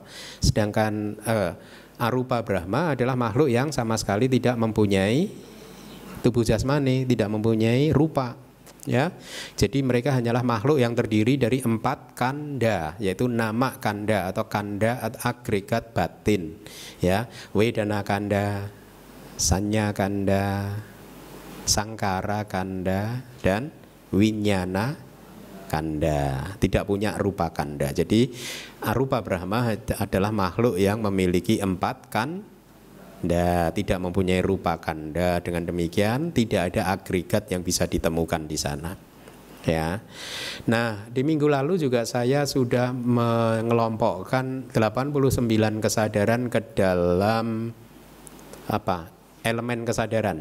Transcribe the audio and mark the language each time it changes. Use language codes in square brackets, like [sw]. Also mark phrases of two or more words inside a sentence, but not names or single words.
[id] Sedangkan arupa Brahma adalah makhluk yang sama sekali tidak mempunyai tubuh jasmani, tidak mempunyai rupa. Ya, jadi mereka hanyalah makhluk yang terdiri dari 4 kanda, yaitu [pi] nama kanda [id] atau kanda atau agregat batin. Ya, [pi] Wedana kanda, Sanya kanda, Sangkara kanda, dan Winyana kanda. [id] Tidak punya [pi] rupa kanda. [id] Jadi arupa Brahma adalah makhluk yang memiliki 4 kanda, tidak mempunyai [pi] rupa kanda. [id] Dengan demikian tidak ada agregat yang bisa ditemukan di sana, ya. Nah, di minggu lalu juga saya sudah mengelompokkan 89 kesadaran ke dalam elemen kesadaran.